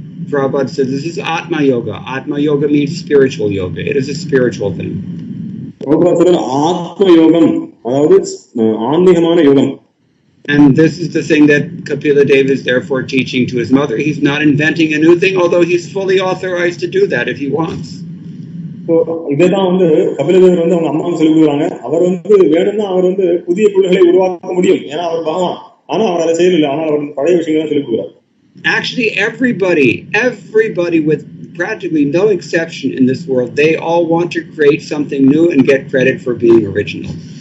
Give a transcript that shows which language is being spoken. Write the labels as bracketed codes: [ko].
[en] Prabhupada says this is Atma Yoga. Atma Yoga means spiritual yoga. It is a spiritual thing. Prabhupada says Atma Yogam, [ta] அதாவது ஆன்மீகமான யோகம். [en] And this is the thing that Kapila Deva is therefore teaching to his mother. He's not inventing a new thing, although he's fully authorized to do that if he wants. [ta] இதான் வந்து கபிலதேவர் வந்து அவங்க அம்மாவும் சொல்லி கொடுக்குறாங்க. அவர் வந்து வேணும்னா அவர் வந்து புதிய பொருள்களை உருவாக்க முடியும், ஏன்னா அவர் பகவான். ஆனா அவர் அதை செய்யல, ஆனால் அவர் பழைய விஷயங்கள் சொல்லி கொடுக்குறாரு. [en] Actually, everybody with practically no exception in this world, they all want to create something new and get credit for being original.